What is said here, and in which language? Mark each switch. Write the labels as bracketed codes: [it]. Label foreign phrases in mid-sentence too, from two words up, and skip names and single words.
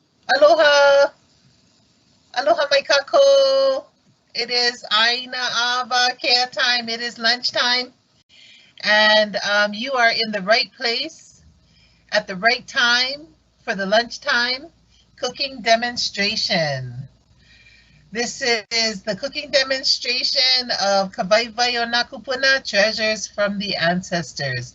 [haw] Aloha! Aloha mai kako! [en] It is [haw] Aina Awakea [en] time. It is lunchtime. And you are in the right place at the right time for the lunchtime cooking demonstration. This is the cooking demonstration of Waiwai o nā Kūpuna, Treasures from the Ancestors.